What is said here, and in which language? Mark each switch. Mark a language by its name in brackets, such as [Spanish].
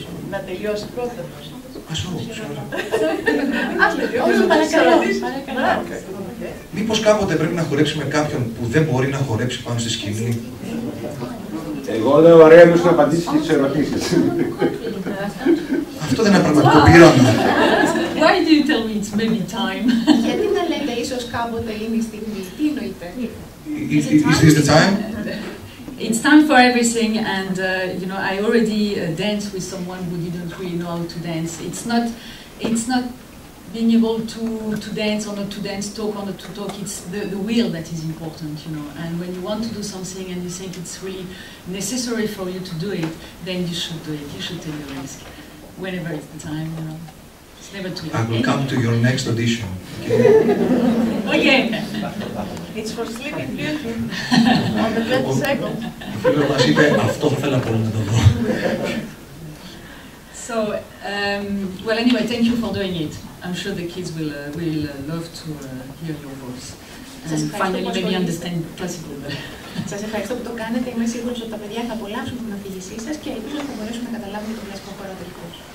[Greek] Να τελειώσει πρώτα. Μήπως κάποτε πρέπει να χορέψει με κάποιον που δεν μπορεί να χορέψει πάνω στη σκηνή? Εγώ λέω ωραία να σου απαντήσεις και τις ερωτήσεις. Αυτό δεν είναι πραγματικό πείραμα. [English] Why do you tell me it's maybe time? [Greek] Γιατί να λέτε ίσως κάποτε είναι η στιγμή? Τι εννοείτε? [English] Is this the time? It's time for everything, and you know, I already danced with someone who didn't really know how to dance. It's not being able to dance or not to dance, talk or not to talk. It's the will that is important, you know. And when you want to do something and you think it's really necessary for you to do it, then you should do it. You should take the risk, whenever it's the time, you know. It's never too late. I will come to your next audition. Okay. It's for Sleeping Beauty. On the 22nd. [Greek] Ο φίλος μας είπε αυτό θα θέλω πολύ να το δω. [English] So, well, anyway, thank you for doing it. I'm sure the kids will love to hear your voice and finally maybe understand classical. [Greek] Σας ευχαριστώ που το κάνετε. Είμαι σίγουρος ότι τα παιδιά θα απολαύσουν την αφήγησή σας και ελπίζω ότι θα μπορέσουν να καταλάβουν το κλασικό χώρο τελικώς.